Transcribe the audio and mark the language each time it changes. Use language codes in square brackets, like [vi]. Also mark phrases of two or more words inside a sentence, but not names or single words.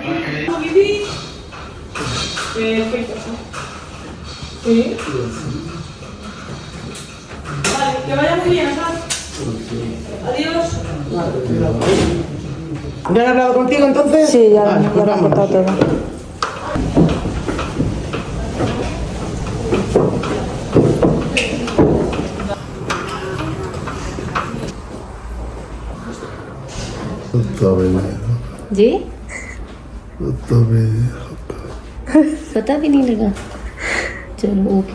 [es] Que vaya muy bien, Asaf. Adiós. ¿Ya han hablado contigo entonces? Sí, ya Vale, me pues lo han vámonos. contado todo. [hi] जी तभी पता भी नहीं लगा चलो ओके